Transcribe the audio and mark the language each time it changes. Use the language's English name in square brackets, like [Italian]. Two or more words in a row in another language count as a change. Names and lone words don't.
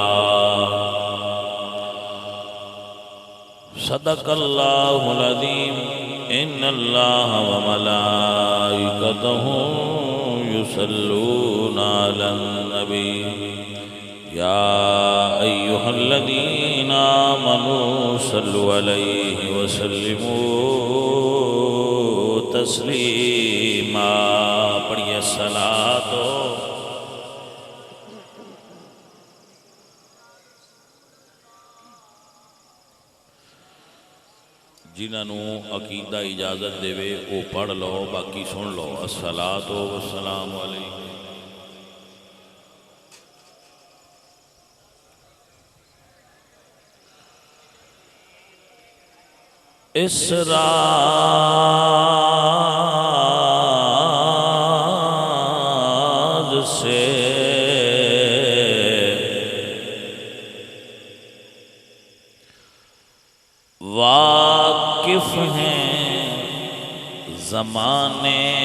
[Arabic] صدق الله العظيم إن الله وملائكته يصلون على النبي يا أيها الذين آمنوا صلوا عليه وسلموا تسليما [Punjabi] پڑھیے صلاۃ جنہاں نوں عقیدہ اجازت دے او پڑھ لو باقی سن لو [Arabic] الصلاۃ والسلام علیہ [Urdu] اس راز سے واقف ہیں زمانے